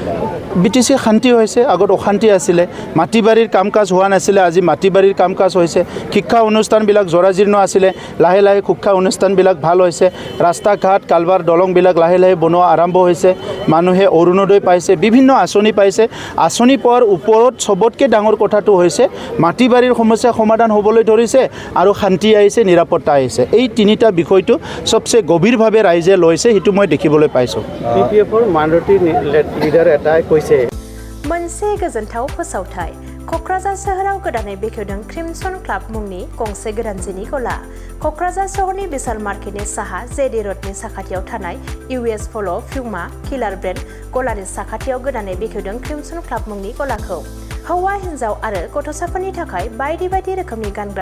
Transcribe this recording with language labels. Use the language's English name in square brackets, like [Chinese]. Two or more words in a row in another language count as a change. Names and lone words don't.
[Assamese] BTC শান্তি হৈছে আগত অশান্তি আছিল মাটিবাৰীৰ কাম কাজ হোৱা নাছিল আজি মাটিবাৰীৰ কাম কাজ হৈছে শিক্ষা অনুষ্ঠানবিলাক জৰাজীৰ্ণ আছিল লাহে লাহে শিক্ষা অনুষ্ঠানবিলাক ভাল হৈছে ৰাস্তা ঘাট কালভাৰ দলংবিলাক লাহে লাহে বনোৱা আৰম্ভ হৈছে মানুহে অৰুণোদয় পাইছে বিভিন্ন আঁচনি পাইছে আঁচনি পোৱাৰ ওপৰত সবতকৈ ডাঙৰ কথাটো হৈছে মাটিবাৰীৰ সমস্যা সমাধান হ'বলৈ ধৰিছে আৰু শান্তি আহিছে নিৰাপত্তা আহিছে এই তিনিটা বিষয়টো সবচে গভীৰভাৱে ৰাইজে লৈছে সেইটো মই দেখিবলৈ পাইছোঁ BPFৰ [English] minority leader [Assamese] এটাই কৈছে [Bodo] मोनसे गोजोनथाव फोसावथाय क'क्राझार सोहोराव गोदानै बेखेवदों क्रिमसन क्लाब मुंनि गंसे गोदान जिनि गला क'क्राझार सहरनि बिशाल मार्केटनि साहा जेडी रडनि साखाथियाव थानाय US पल' प्युमा किलार ब्रेन्ड गलानि साखाथियाव गोदानै बेखेवदों क्रिमसन क्लाब मुंनि गलाखौ हौवा हिन्जाव आरो गथ'साफोरनि थाखाय बायदि बायदि रोखोमनि गानग्रा